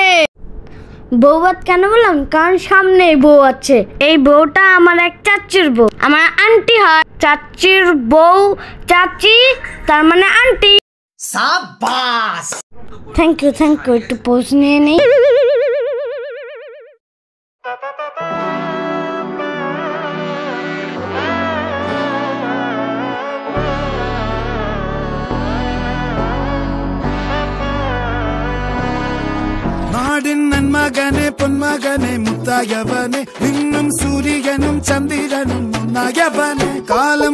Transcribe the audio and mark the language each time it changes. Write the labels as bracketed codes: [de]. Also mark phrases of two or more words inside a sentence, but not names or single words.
[bn] বউ ভাত কেন বললাম? কারণ সামনেই বউ আছে। এই বউটা আমার এক চাচির বউ, আমার আন্টি হয়। চাচির বউ চাচি, তার মানে আন্টি। সাবাস, [en] thank you. [bn] একটু পোজ নিয়ে নেই। [ml] നാടിൻ നന്മകനെ പൊന്മകനെ മുത്തായവനെ നിന്നും സൂര്യനും ചന്ദ്രനും ഒന്നായവനെ കാലം